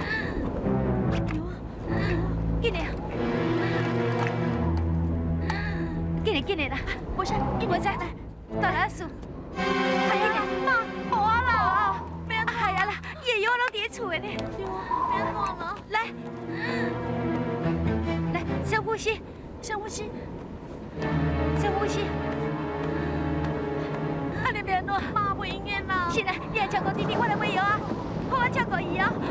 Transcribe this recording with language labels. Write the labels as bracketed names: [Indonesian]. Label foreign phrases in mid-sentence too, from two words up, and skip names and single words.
[Min Nan Chinese] 有啊，紧来，紧来啦！博山，来，大老鼠，系啊，妈，无啊啦，免系啊啦，伊的药拢伫咧厝的呢。对啊，免乱啦，来，深呼吸，深呼吸。深呼吸。安尼了，妈不应验啦。是啦，你来照顾弟弟，我来喂药啊，我照顾伊啊。